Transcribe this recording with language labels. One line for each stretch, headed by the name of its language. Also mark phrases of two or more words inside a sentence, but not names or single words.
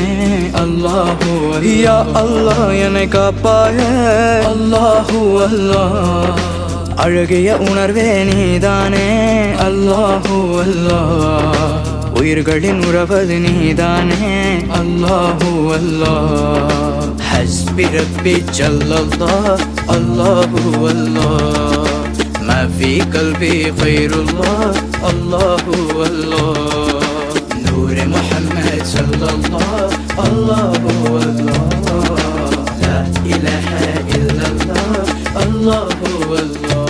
Arabic: الله يا الله
Tamil: என்னை காப்பாய
Arabic: الله الله
Tamil: அழகிய உணர்வே நீதானே
Arabic: الله الله
Tamil: உயிர்களின் உறவது நீதானே
Arabic: الله الله حسبي ربي جل الله الله الله ما في قلبي خير الله الله الله نور محمد صلى الله الله الله لا إله إلا الله الله الله